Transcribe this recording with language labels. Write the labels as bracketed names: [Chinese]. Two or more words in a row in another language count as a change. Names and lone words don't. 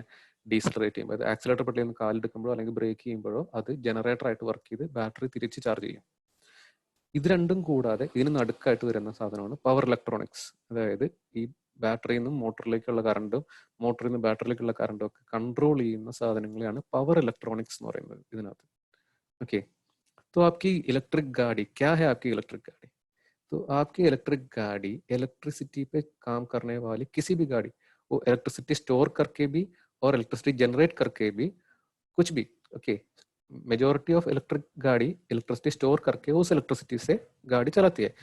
[Malayalam] ഡീസലറേറ്റ് ചെയ്യുമ്പോൾ, അത് ആക്സിലേറ്റർ പെട്ടിയിൽ നിന്ന് കാലെടുക്കുമ്പോഴോ അല്ലെങ്കിൽ ബ്രേക്ക് ചെയ്യുമ്പോഴോ അത് ജനറേറ്റർ ആയിട്ട് വർക്ക് ചെയ്ത് ബാറ്ററി തിരിച്ച് ചാർജ് ചെയ്യും. ഇത് രണ്ടും കൂടാതെ ഇതിന് നടുക്കായിട്ട് വരുന്ന സാധനമാണ് [English] power electronics. [Malayalam] അതായത് ഈ ബാറ്ററിയിൽ നിന്നും മോട്ടറിലേക്കുള്ള കറണ്ടും മോട്ടറിൽ നിന്ന് ബാറ്ററിയിലേക്കുള്ള കറണ്ടും ഒക്കെ കൺട്രോൾ ചെയ്യുന്ന സാധനങ്ങളെയാണ് [English] power electronics [Malayalam] എന്ന് പറയുന്നത് ഇതിനകത്ത്. [Hindi] ओके, तो आपकी इलेक्ट्रिक गाड़ी क्या है? आपकी इलेक्ट्रिक गाड़ी, तो आपकी इलेक्ट्रिक गाड़ी इलेक्ट्रिसिटी पे काम करने वाली किसी भी गाड़ी, वो [English] electricity store [Hindi] करके भी और [English] electricity generate [Hindi] करके भी, कुछ भी. [English] OK, majority of electric [Hindi] गाड़ी [English] electricity store [Hindi] करके उस इलेक्ट्रिसिटी से गाड़ी चलाती है.